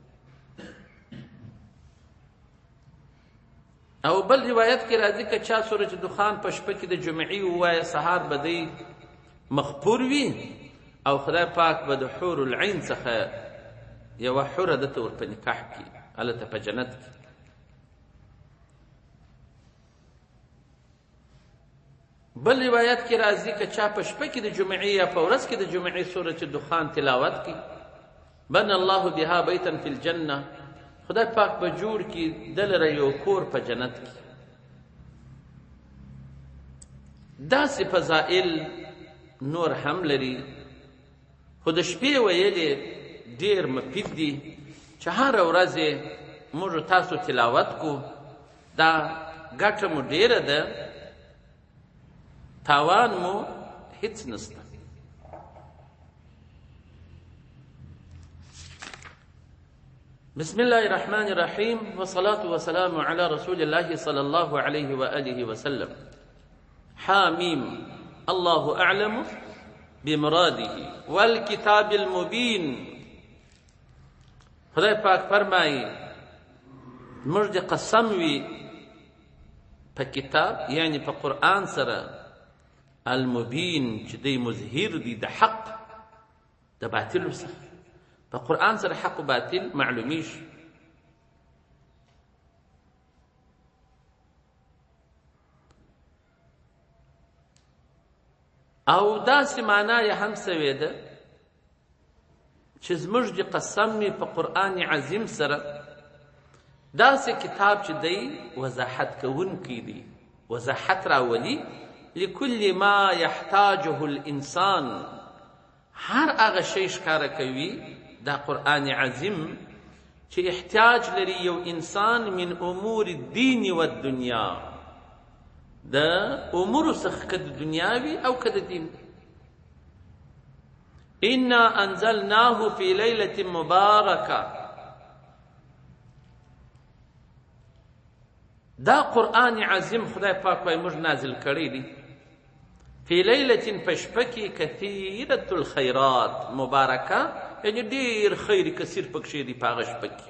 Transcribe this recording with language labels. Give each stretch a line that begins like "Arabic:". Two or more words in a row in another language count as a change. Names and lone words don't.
Pashto: او بل روایت کې راځي که چا سورة دخان په شپه کې د جمعې ووایه، سهار به دی مغفور وي او خدای پاک به د حور العین څخه یوه حوره دته ور په نکاح کړي، هلته په جنت کې. بل روایت کې راځي که چا په شپه کې د جمعې یا په ورځ کې د جمعې سورة دخان تلاوت کړي
Arabic: بنى الله بها بیتا فی الجنه،
Pashto: خدای پاک به جوړ کړي د لره یو کور په جنت کې. داسې فضائل نور هم لري، خو د شپې ویلې ډېر مفید دي چې هره ورځ موږ تاسو تلاوت کو. دا ګټه مو ډېره ده، تاوان مو هیڅ نشته.
Arabic: بسم الله الرحمن الرحيم، والصلاة والسلام على رسول الله صلى الله عليه وآله وسلم. حاميم، الله أعلم بمراده والكتاب المبين.
Pashto: خدای پاک فرمایي موږ د قسم وي په کتاب، یعنی په قرآن سره، المبین چې دی مظهر دی د حق د باطل څخه. په قرآن سره حق و باطل معلومیږي. او داسې معنا یې هم سوې ده چې زموږ د قسم وي په قرآن عظیم سره، داسې کتاب چې دی وضاحت کوونکی دی، وضاحت راولي
Arabic: لكل ما يحتاجه الانسان.
Pashto: هر هغه شی ښکاره کوي دا قرآن عظیم چې احتیاج لري یو انسان
Arabic: من امور الدین والدنیا،
Pashto: د امور څخه که د دنیا وي او که د دین.
Arabic: انا انزلناه فی لیلة مبارکه،
Pashto: دا قرآن عظیم خدای پاک وایي موږ نازل کړی دی
Arabic: فی لیلة
Pashto: په شپه کې
Arabic: کثیرة الخیرات،
Pashto: مبارکه یعنی ډېر خیر کثیر پکښې دی په هغه شپه کې.